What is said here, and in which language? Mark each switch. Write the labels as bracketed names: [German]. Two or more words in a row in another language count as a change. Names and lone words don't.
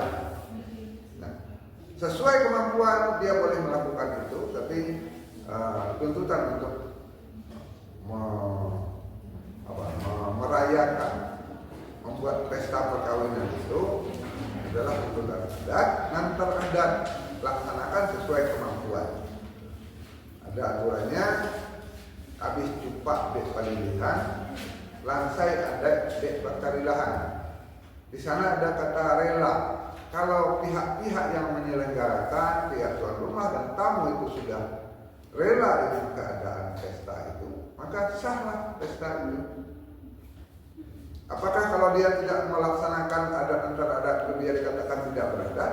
[Indonesian] Nah, sesuai kemampuan dia boleh melakukan itu, tapi tuntutan untuk merayakan, membuat pesta perkawinan itu adalah tuntutan adat, nantar adat, laksanakan sesuai kemampuan. [Minangkabau] Ada aturannya, habis cupak dek palilihan, lansai adat dek bakarilahan. [Indonesian] Di sana ada kata rela. Kalau pihak-pihak yang menyelenggarakan, pihak tuan rumah dan tamu itu sudah rela dengan keadaan pesta itu, maka sahlah pesta itu. Apakah kalau dia tidak melaksanakan adat antar adat dia dikatakan tidak beradat?